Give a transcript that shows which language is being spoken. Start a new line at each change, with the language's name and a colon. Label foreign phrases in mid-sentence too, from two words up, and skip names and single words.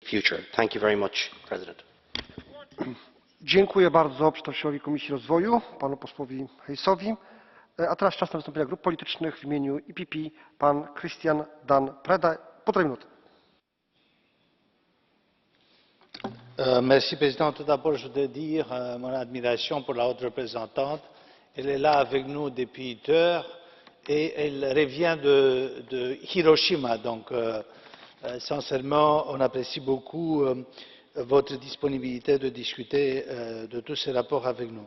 English: future. Thank you very much, President.
Polish: Dziękuję bardzo przedstawicielowi Komisji Rozwoju, panu posłowi Hayesowi. A teraz czas na wystąpienia grup politycznych. W imieniu EPP pan Christian Dan Preda. Półtorej minuty.
French: Merci, Président. Tout d'abord, je voudrais dire mon admiration pour la haute représentante. Elle est là avec nous depuis 8 heures et elle revient de Hiroshima. Donc, sincèrement, on apprécie beaucoup votre disponibilité de discuter de tous ces rapports avec nous.